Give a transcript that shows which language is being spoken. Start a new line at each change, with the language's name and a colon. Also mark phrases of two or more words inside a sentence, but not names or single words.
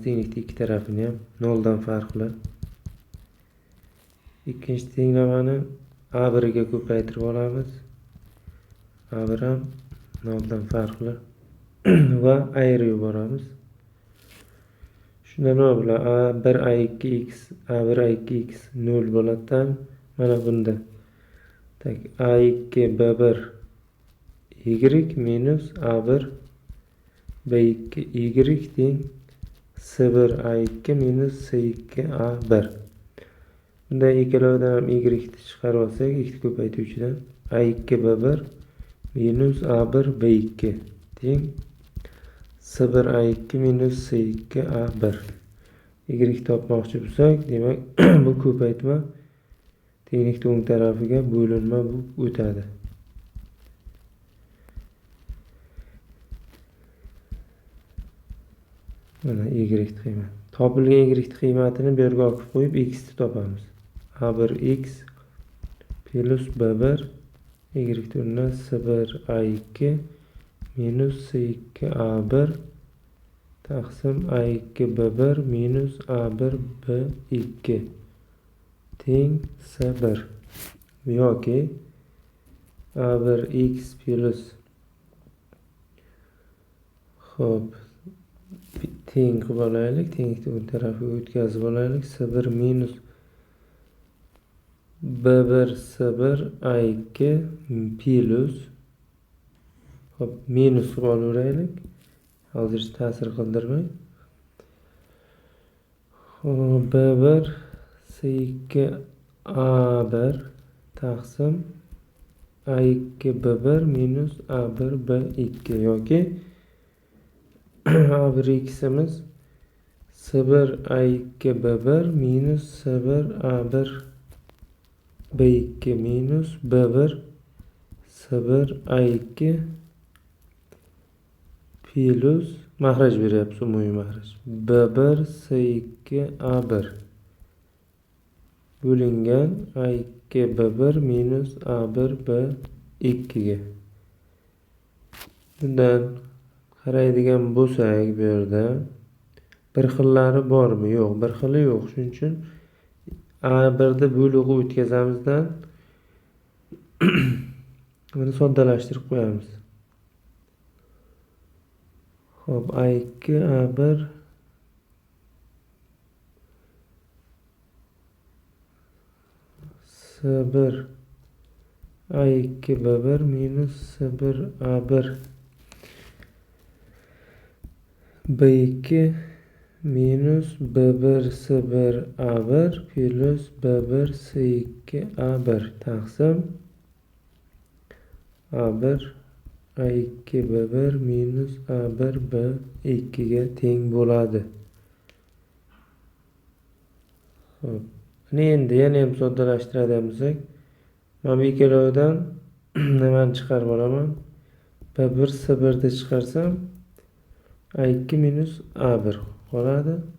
Uzbek: Tenglikning ikki tarafini ham 0 dan farqli. Ikkinchi tenglamani a1 ga ko'paytirib olamiz. A1 ham 0 dan farqli va ayirib yuboramiz. Shunda nima bo'ladi? A1 a2x, A1 a2x 0 bo'ladi. Mana bunda a2 b1 y minus a1 b2 y teng s1 a2 minus s2 a1. Bunda ikkalovidan ham y ni chiqarib olsak, x ko'paytuvchidan a2 b1 minus a1 b2 teng s1 a2 minus s2 a1. Y topmoqchi bo'lsak, demak bu ko'paytma tenglikning o'ng tarafiga bo'linma bo'lib o'tadi. Mana y qiymati. Topilgan y qiymatini bu yerga olib qo'yib x ni topamiz. A1x plus b1 y o'rnida s1 a2 minus s2 a1 taqsim a2 b1 minus a1 b2 teng s1 yoki a1x plus teng qilib olaylik, tenglikni tarafiga o'tkazib olaylik. s1 minus b1 s1 a2 plus minus qilib olaveraylik. Hozir ta'sir qildirmay. b1 s2 a1 taqsim a2 b1 minus a1 b2 yoki a1ximiz s1 a2 b1 minus s1 a1 b2 minus b1 s1 a2 plus mahraj beryapmiz, umumiy mahraj. b1 s2 a1 bo'lingan a2 b1 minus a1 b2 ga. Bundan qaraydigan bo'lsak, bu yerda bir xillari bormi? Yo'q, bir xili yo'q. Shuning uchun a1 da bo'lug'i o'tkazamizdan buni soddalashtirib qo'yamiz. Xo'p, a2 a1 s1 a2 b1 minus s1 a1 b2 minus b1 s1 a1 plus b1 s2 a1 taqsim a1 a2 b1 minus a1 b2 ga teng bo'ladi. Xo'p, endi yana ham soddalashtiradigan bo'lsak, mana bu ikkalovidan nimani chiqarib olaman? b1 s1 ni chiqarsam a2 minus a1 qoladi.